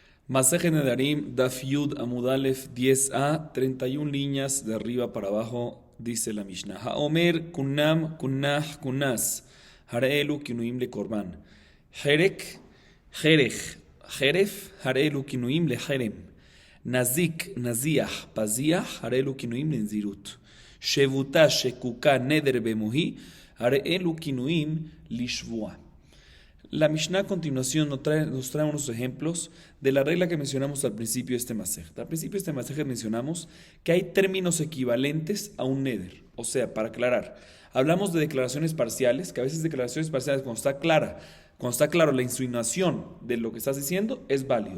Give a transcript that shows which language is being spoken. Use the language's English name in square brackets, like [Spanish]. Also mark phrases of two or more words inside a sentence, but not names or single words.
[Spanish] Maseje Nedarim, [Hebrew] דף יוד עמוד אלף [Spanish] 10a, 31 líneas de arriba para abajo, dice la Mishnah. [Hebrew] האומר קונם קונח קונס הרי אלו כינויים לקרבן. חרק חרך חרף הרי אלו כינויים לחרם. נזיק נזיח פזיח הרי אלו כינויים לנזירות. שבותה שקוקה נדר במוהי הרי אלו כינויים לשבועה. [Spanish] La Mishnah a continuación nos trae unos ejemplos de la regla que mencionamos al principio de este masej. Al principio de este masej mencionamos que hay términos equivalentes a un neder. O sea, para aclarar, hablamos de declaraciones parciales, que a veces declaraciones parciales cuando está claro la insinuación de lo que estás diciendo, es válido.